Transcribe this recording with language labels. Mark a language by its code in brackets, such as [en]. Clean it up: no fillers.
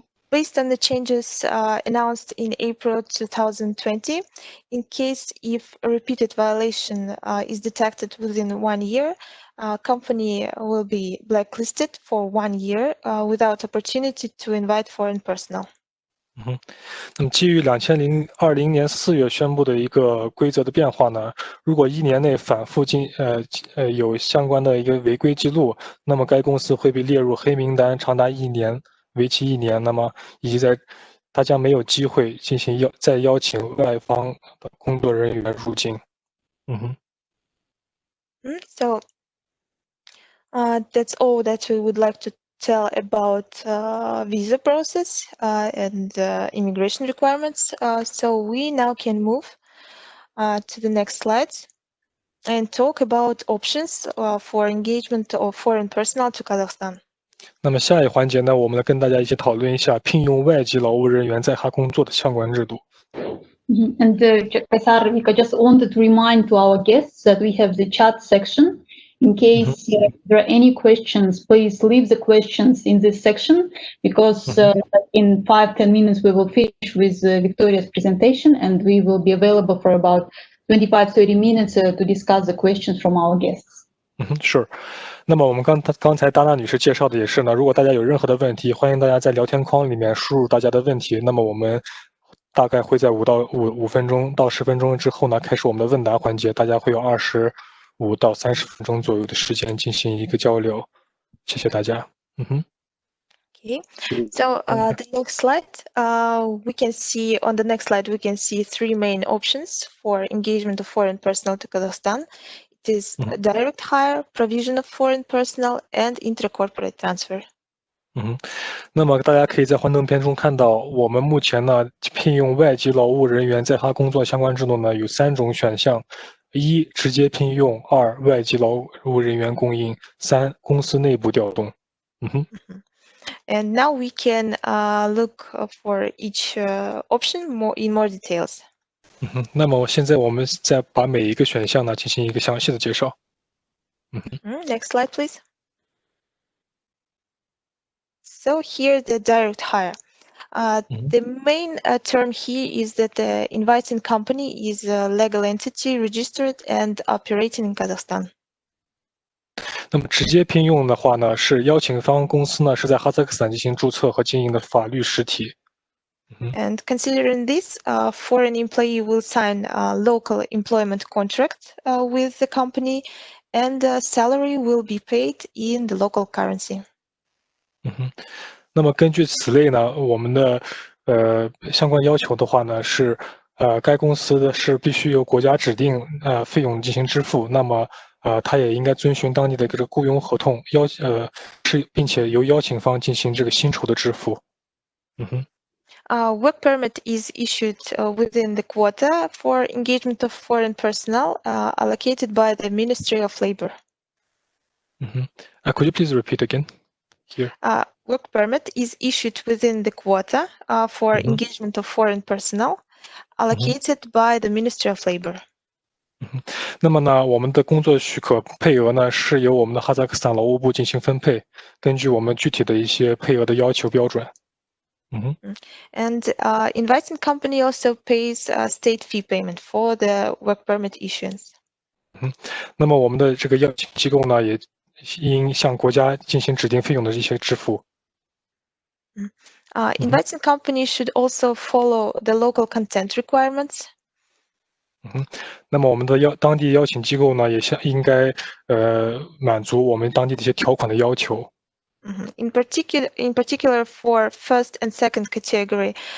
[en] Based on the changes announced in April 2020, in case if a repeated violation is detected within 1 year, company will be blacklisted for 1 year without opportunity to invite foreign personnel. [zh] 那么基于2020年4月宣布的一个规则的变化呢，如果1年内反复有相关的一个违规记录，那么该公司会被列入黑名单，长达1年。为期1年，那么以及他将没有机会进行再邀请外方的工作人员入境。 [en] So that's all that we would like to tell about visa process and immigration requirements. So we now can move to the next slides and talk about options for engagement of foreign personnel to Kazakhstan. [zh] 那么下一环节呢，我们来跟大家一起讨论一下聘用外籍劳务人员在哈工作的相关制度。 [en] And Kaysar, I just wanted to remind to our guests that we have the chat section. In case there are any questions, please leave the questions in this section because in 5-10 minutes we will finish with Viktoriya's presentation and we will be available for about 25-30 minutes to discuss the questions from our guests. Sure. [zh] 那么我们刚才达娜女士介绍的也是呢，如果大家有任何的问题，欢迎大家在聊天框里面输入大家的问题。那么我们大概会在5分钟到10分钟之后呢，开始我们的问答环节，大家会有25到30分钟左右的时间进行一个交流。谢谢大家。 [en] Okay. So the next slide, we can see on the next slide we can see 3 main options for engagement of foreign personnel to Kazakhstan. It is direct hire, provision of foreign personnel, and intercorporate transfer. [zh] 那么大家可以在幻灯片中看到，我们目前呢聘用外籍劳务人员在哈工作相关制度呢有3种选项：1直接聘用，2外籍劳务人员供应，3公司内部调动。 [en] And now we can look for each option in more details. [zh] 那么现在我们再把每一个选项呢进行一个详细的介绍。 [en] Next slide, please. So here the direct hire. The main term here is that the inviting company is a legal entity registered and operating in Kazakhstan. [zh] 那么直接聘用的话呢，是邀请方公司呢是在哈萨克斯坦进行注册和经营的法律实体。 [en] And considering this, foreign employee will sign a local employment contract with the company, and salary will be paid in the local currency. [zh] 那么根据此类呢，我们的相关要求的话呢是该公司是必须由国家指定费用进行支付，那么它也应该遵循当地的这个雇佣合同并且由邀请方进行这个薪酬的支付。 [en] Work permit is issued within the quota for engagement of foreign personnel allocated by the Ministry of Labor. Could you please repeat again? Here. Work permit is issued within the quota for engagement of foreign personnel allocated by the Ministry of Labor. [zh] 那么呢，我们的工作许可配额呢是由我们的哈萨克斯坦劳务部进行分配，根据我们具体的一些配额的要求标准。 [en] And inviting company also pays state fee payment for the work permit issuance. [zh] 那么我们的这个邀请机构呢，也应向国家进行指定费用的一些支付。 [en] Inviting company should also follow the local content requirements. [zh] 那么我们的当地邀请机构呢，也应该满足我们当地的一些条款的要求。 [en] In particular for first and second category,